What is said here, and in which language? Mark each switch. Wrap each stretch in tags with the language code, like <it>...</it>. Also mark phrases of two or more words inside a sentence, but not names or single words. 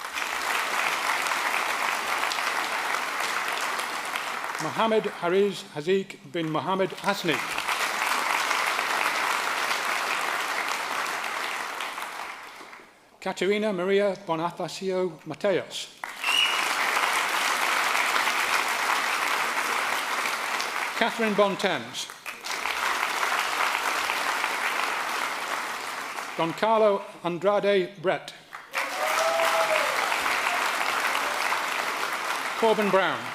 <en>Mohammed Hariz Haziq bin Mohammed Hasni. Caterina Maria Bonifacio Mateos. Catherine Bontemps. Don Carlo Andrade Brett. Corbin Brown.</en>